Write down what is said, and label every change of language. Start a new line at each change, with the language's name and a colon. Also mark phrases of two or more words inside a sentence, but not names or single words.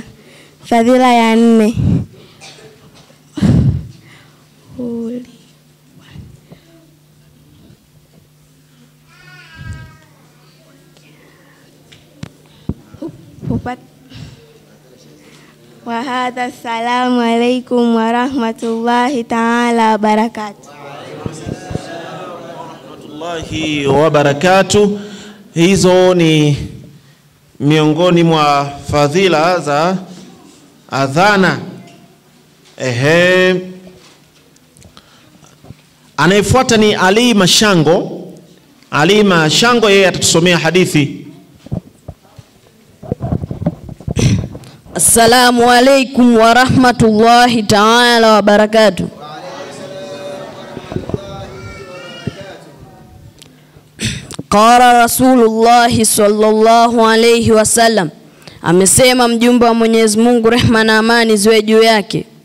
Swahili: Fadhila ya nne,
Arabic: وهذا. السلام عليكم ورحمة الله تعالى وبركاته. ورحمة الله وبركاته.
Swahili: Hizo ni miongoni mwa fadhila za adhana. Anayefuata ni Ali Mashango. Ali Mashango yeye atatusomea hadithi.
Arabic: السلام عليكم ورحمة الله تعالى وبركاته. قال رسول الله صلى الله عليه وسلم,
Swahili: amesema mjumbe wa Mwenyezi Mungu, rehma na amani ziwe juu yake,